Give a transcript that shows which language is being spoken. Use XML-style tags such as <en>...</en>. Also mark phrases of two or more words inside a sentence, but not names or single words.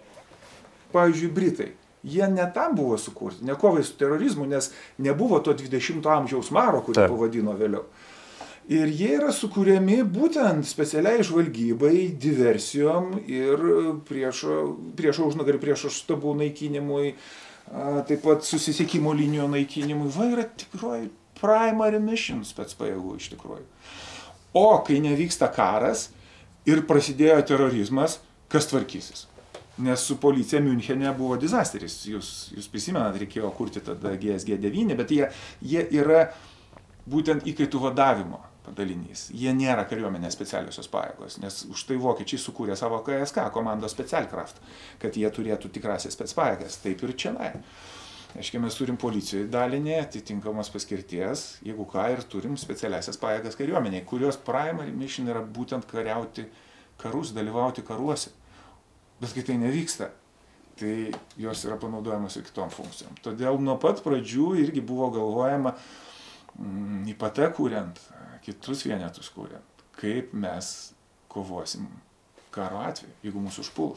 <lt>Pavyzdžiui, Britai, jie ne tam buvo sukurti, ne kovai su terorizmu, nes nebuvo to 20-ojo amžiaus maro, kurį pavadino vėliau. Ir jie yra sukūriami būtent specialiai žvalgybai, diversijom ir priešo užnugarį, priešo štabų naikinimui, taip pat susisiekimo linijų naikinimui. Va yra tikroji</lt> <en>primary mission</en> <lt>specpajėgų iš tikrųjų. O kai nevyksta karas ir prasidėjo terorizmas, kas tvarkysis? Nes su policija Miunchene buvo disasteris. Jūs prisimenat, reikėjo kurti tada GSG-9, bet jie yra būtent įkaitų vadavimo padalinys. Jie nėra kariuomenės specialiosios pajėgos, nes už tai vokiečiai sukūrė savo KSK, komandos Spezialkraft, kad jie turėtų tikrasias specpajėgas. Taip ir čianai. Aiškiai, mes turim policijoje dalinį, atitinkamos paskirties, jeigu ką, ir turim specialiasias pajėgas kariuomeniai, kurios</lt> <en>primary mission</en> <lt>yra būtent kariauti karus, dalyvauti karuose. Bet kai tai nevyksta, tai jos yra panaudojamos ir kitom funkcijom. Todėl nuo pat pradžių irgi buvo galvojama, IPT kuriant, kitus vienetus kuriant, kaip mes kovosim karo atveju, jeigu mūsų užpuls.</lt>